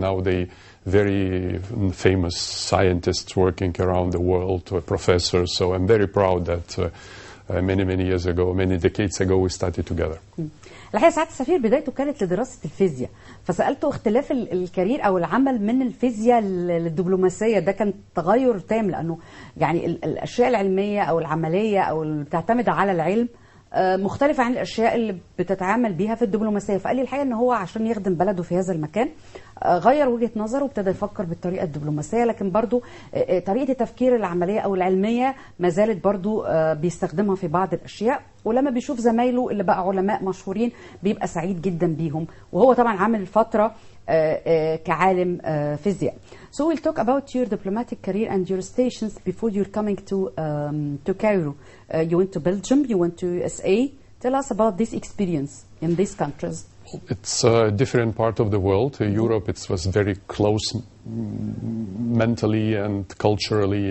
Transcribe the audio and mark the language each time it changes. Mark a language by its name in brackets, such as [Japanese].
[English] Now they very famous scientists working around the world, professors. So I'm very proud that many years ago, many decades ago, we started together. [Arabic] الحقيقه سعاده السفير بدايته كانت لدراسه الفيزياء، فسالته اختلاف الكارير او العمل من الفيزياء للدبلوماسيه، ده كان تغير تام، لانه يعني الاشياء العلميه او العمليه او اللي بتعتمد على العلم مختلفة عن الأشياء اللي بتتعامل بيها في الدبلوماسية. فقال لي الحقيقة أنه هو عشان يخدم بلده في هذا المكان غير وجهة نظره وابتدى يفكر بالطريقة الدبلوماسية، لكن برضو طريقة التفكير العملية أو العلمية ما زالت برضو بيستخدمها في بعض الأشياء، ولما بيشوف زمايله اللي بقى علماء مشهورين بيبقى سعيد جدا بيهم، وهو طبعا عامل فترة كعالم فيزياء. [English] So we'll talk about your diplomatic career and your stations before you're coming to Cairo. You went to Belgium, you went to USA. Tell us about this experience in these countries. It's a different part of the world. Europe, it was very close mentally and culturally.